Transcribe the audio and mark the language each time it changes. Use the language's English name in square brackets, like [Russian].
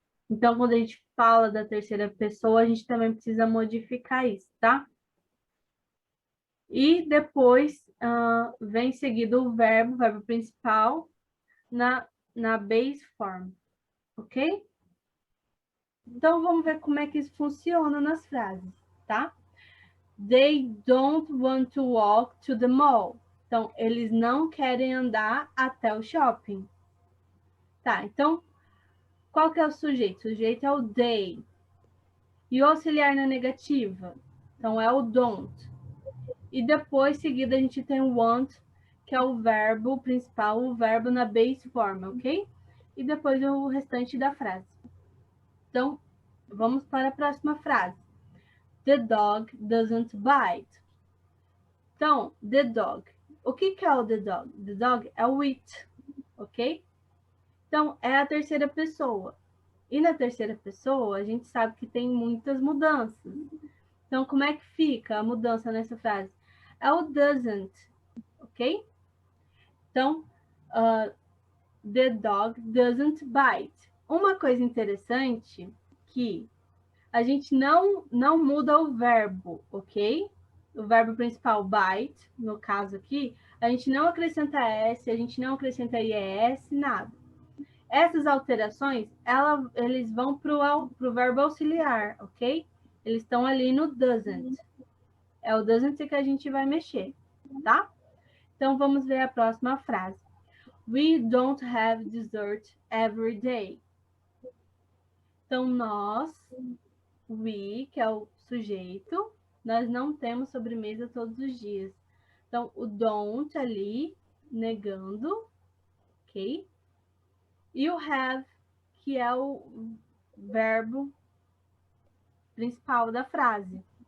[Portuguese] Então, quando a gente fala da terceira pessoa, a gente também precisa modificar isso, tá? E depois vem seguido o verbo principal, na base form, ok? Então, vamos ver como é que isso funciona nas frases, tá? [English] They don't want to walk to the mall. [Portuguese] Então, eles não querem andar até o shopping. Tá, então, qual que é o sujeito? O sujeito é o they. E o auxiliar na negativa? Então, é o don't. E depois, seguida, a gente tem o want, que é o verbo principal, o verbo na base form, ok? E depois o restante da frase. Então, vamos para a próxima frase. [English] The dog doesn't bite. [Portuguese] Então, [English] the dog. [Portuguese] O que é o the dog? The dog é o it, ok? Então, é a terceira pessoa. E na terceira pessoa, a gente sabe que tem muitas mudanças. Então, como é que fica a mudança nessa frase? É o doesn't, ok? [English] Então, the dog doesn't bite. [Portuguese] Uma coisa interessante que a gente não muda o verbo, ok? O verbo principal, bite, no caso aqui, a gente não acrescenta S, a gente não acrescenta IES, nada. Essas alterações, eles vão para o verbo auxiliar, ok? Eles estão ali no doesn't. É o doesn't que a gente vai mexer, tá? Então, vamos ver a próxima frase. [English] We don't have dessert every day. [Portuguese] Então, nós, we, que é o sujeito, nós não temos sobremesa todos os dias. Então, o don't ali, negando, ok? E o have, que é o verbo principal da frase.